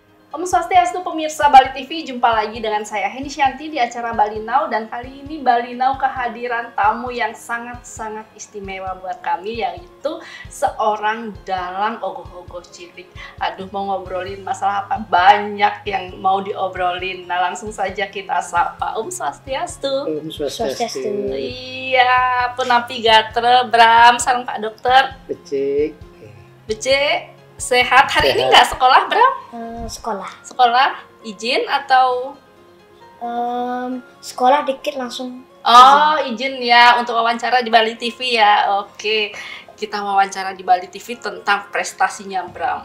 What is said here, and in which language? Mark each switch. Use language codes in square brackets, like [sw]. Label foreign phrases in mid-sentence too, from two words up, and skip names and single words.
[id] Om Swastiastu pemirsa Bali TV, jumpa lagi dengan saya Heni Shanti di acara Bali Now, dan kali ini Bali Now kehadiran tamu yang sangat-sangat istimewa buat kami, yaitu seorang dalang ogoh-ogoh cilik. Aduh, mau ngobrolin masalah apa? Banyak yang mau diobrolin. Nah, langsung saja kita sapa Om Swastiastu. Om Swastiastu. [ban] Iya, Punapi Gatre, Bram, sareng Pak Dokter. Becik. Becik. [id] Sehat. Hari ini nggak sekolah, Bram? Sekolah. Sekolah izin atau? Sekolah dikit langsung. Oh, izin ya untuk wawancara di Bali TV ya. Oke, kita wawancara di Bali TV tentang prestasinya Bram.